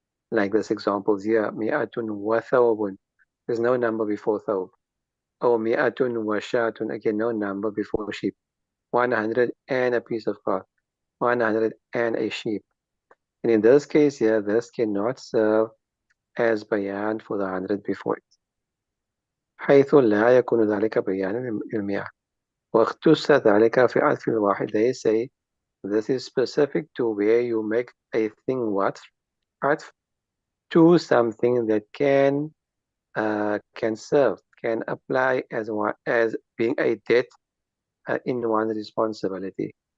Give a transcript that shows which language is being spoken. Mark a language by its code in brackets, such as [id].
[en] Like this example here, mi'atun wa thawbun. There's no number before thawb. Or mi'atun wa shatun. Again, no number before sheep. 100 and a piece of cloth. 100 and a sheep. And in this case here, this cannot serve as bayan for the 100 before it. [ar] حيث لا يكون ذلك بيانا للمئة. واختص ذلك في عطف الواحد. [en] They say this is specific to where you make a thing what? عطف to something that can serve, can apply as one, as being a debt in one's responsibility.